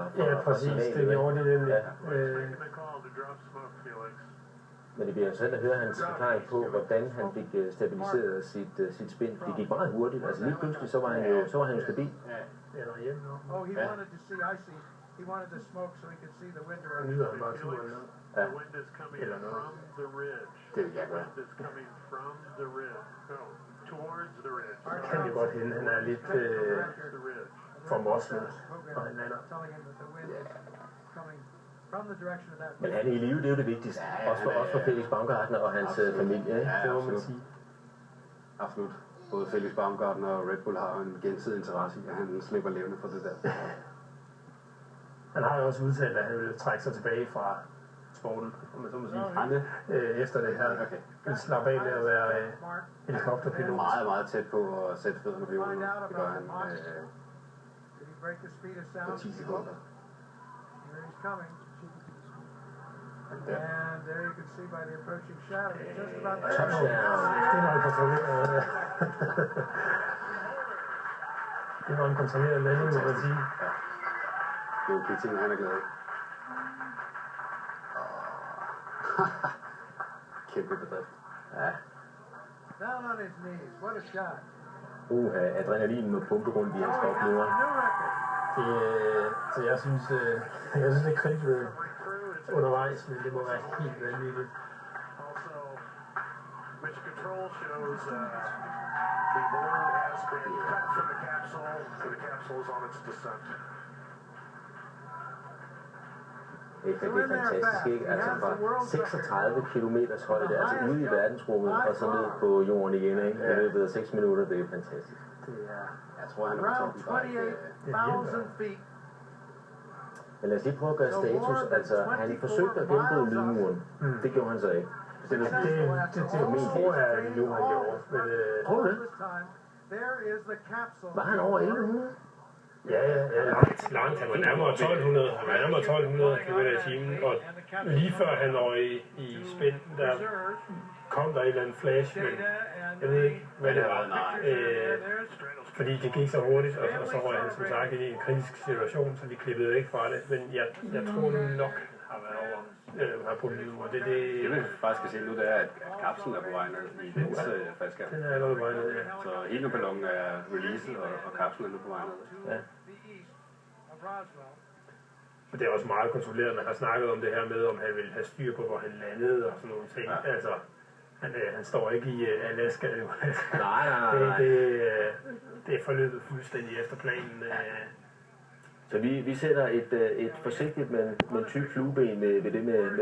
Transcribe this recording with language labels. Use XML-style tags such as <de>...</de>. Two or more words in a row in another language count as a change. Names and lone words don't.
<da>Ja, præcis. Det gjorde det nemlig. Men det bliver interessant at høre hans forklaring på, hvordan han fik stabiliseret sit spin. Det gik meget hurtigt. Altså lige pludselig, så var han jo stabil. Eller hjemme.</da> <en>Oh, he wanted to see icy. He wanted to smoke so he could see the wind</en> <da>Og</da> <en>direction.</en> <da>nyder han bare turen ned. Ja. Eller noget. Det vil jeg gøre. Kan det godt hende. Han er lidt formoslet, når han lander.</da> <en>Telling him that the wind is coming from the direction of that</en> <da>Men</da> <en>wind.</en> <da>han er i live, det er jo det vigtigste. Også for Felix Baumgartner og hans familie. Ikke? Ja, Det må man absolut. sige. Absolut. Både Felix Baumgartner og Red Bull har jo en gensidig interesse i, at han slipper levende fra det der. Han har jo også udtalt, at han vil trække sig tilbage fra sporten, om man så må sige. Efter det her. Okay. Han slapper af med at være Smart. helikopterpilot. Meget, meget tæt på at sætte fødderne på jorden. Det gør han</da> <en>Did he break the speed of</en> <da>på</da> <en>sound?</en> <da>10 sekunder.</da> <en>Here he's coming. And there you can see by the approaching shadow, it's just about there.</en> <da>Det var en kontrolleret. Det var en kontrolleret landing, må man sige. Det er jo de ting, han er glad i. Kæmpe bedrift. Ja.</da> <en>Down on his knees. What a shot.</en> <da>Adrenalinen må pumpe rundt i hans krop nu.</da> <en>New record.</en> <da>Så jeg synes det er kritisk undervejs, men det må være helt vanvittigt.</da> <en>Also, Mission Control shows the balloon has been cut from the capsule, so the capsule is on its descent.</en> <da>Det er fantastisk, ikke? Altså fra 36 kilometers højde, altså ude i verdensrummet, og så ned på jorden igen, ikke? I løbet af 6 minutter, det er fantastisk. Jeg tror, han er på</da> <en>Around</en> <da>toppen. Bare ikke,</da> <en>28,000 feet.</en> <da>Men lad os lige prøve at gøre status. Altså, han forsøgte at gennemgå lydmuren. Det gjorde han så ikke. Det tror jeg nu, han gjorde. Men, Tror du det?</da> <en>This time, there is the capsule.</en> <da>Var han over 1100? ja, langt. Han var nærmere 1200. Han var nærmere 1200 km i timen. Og lige før han var i spænd, der kom der et eller andet flash, men jeg ved ikke, hvad det var. Fordi det gik så hurtigt, og så røg han som sagt ind i en kritisk situation, så vi klippede væk fra det. Men jeg tror nok har været over. Har på lyden, og det Det vi faktisk kan se nu, det er, at kapslen er på vej ned i dens faldskærm. den er allerede på vej ned, ja. Så heliumballongen er releaset, og kapslen er nu på vej ned. Ja.</da> <en>The east of Roswell.</en> <da>Og det er også meget kontrolleret. Man har snakket om det her med, om han ville have styr på, hvor han landede og sådan nogle ting. Ja. Altså, han står ikke i Alaska nu. Nej. Det er forløbet fuldstændig efter planen. Så vi sætter et forsigtigt, men tyk flueben ved det med lydshastighed.</da>